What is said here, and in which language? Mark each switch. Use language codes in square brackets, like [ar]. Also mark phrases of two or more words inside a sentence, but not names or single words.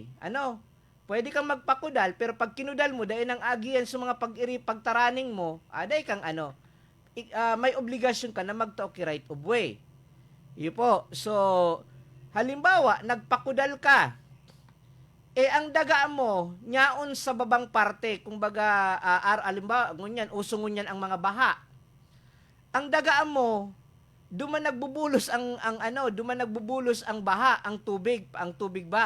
[bik] Pwede kang magpakudal, pero pag kinudal mo, dahil ang agiyan sa mga pagtaraning mo, dahil kang may obligasyon ka na magtao ki [en] right of way. [bik] Yun po. So, halimbawa, nagpakudal ka, ang daga mo, nyaon sa babang parte, kumbaga, halimbawa, ngunyan, uso ngunyan ang mga baha. Ang daga mo, duman nagbubulos ang baha, ang tubig ba.